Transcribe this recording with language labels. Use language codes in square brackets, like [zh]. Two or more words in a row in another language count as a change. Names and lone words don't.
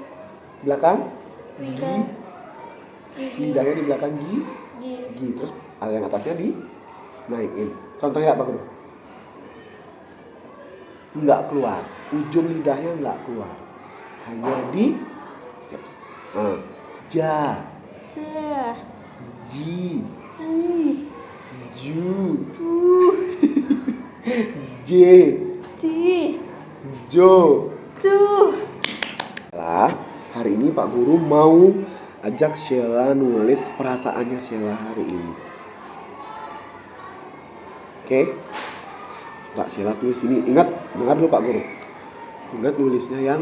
[id] Belakang? Lidah. Lidahnya di belakang G. G. G. Terus yang atasnya di naikin. Contohnya apa Guru? Enggak keluar. Ujung lidahnya enggak keluar. Hanya di ja. J. Ji. J. Ju. Ju. J. J. Jo. Ju. Lah, hari ini Pak Guru mau ajak Sheila nulis perasaannya Sheila hari ini. Oke? Pak Sheila tulis ini. Ingat, dengar dulu Pak Guru. Ingat nulisnya yang